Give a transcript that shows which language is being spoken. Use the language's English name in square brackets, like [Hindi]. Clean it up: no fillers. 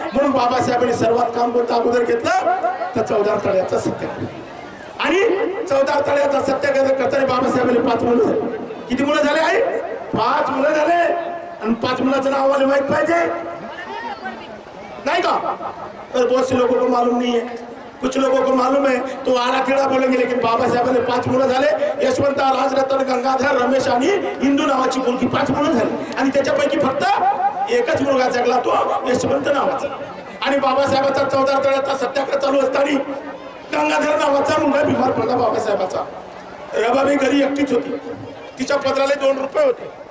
[Marathi] म्हणून बाबासाहेबांनी सर्वात काम कोणतं अगोदर घेतलं? तर 14 तळ्याचा सत्याग्रह। आणि 14 तळ्याचा सत्याग्रह करताना बाबासाहेबांनी 5 मुलं झाली। किती मुलं झाले आहे? 5 मुलं झाले। आणि 5 मुलाचं नाव आम्हाला माहित पाहिजे नहीं का? [Hindi] तो बहुत से लोगों को मालूम नहीं है, कुछ लोगों को मालूम है तो आड़ा टेढ़ा बोलेंगे, लेकिन [Marathi] बाबा साहेबांनी 5 मुलं झाले। यशवंत, राजरत्न, गंगाधर, रमेश आणि इंदू नावाची मुलगी 5 मुलं झाली आणि त्याच्यापैकी फक्त एकच मुलगा जगला, तो यशवंत नावाचा। आणि बाबासाहेबांचा 14 तळ्याचा सत्याग्रह चालू असताना गंगाधर नावाचा मुलगा बिमार पडला बाबासाहेबांचा। रबाबाई घरी एकटीच होती, तिच्या पदराला 2 रुपये होते।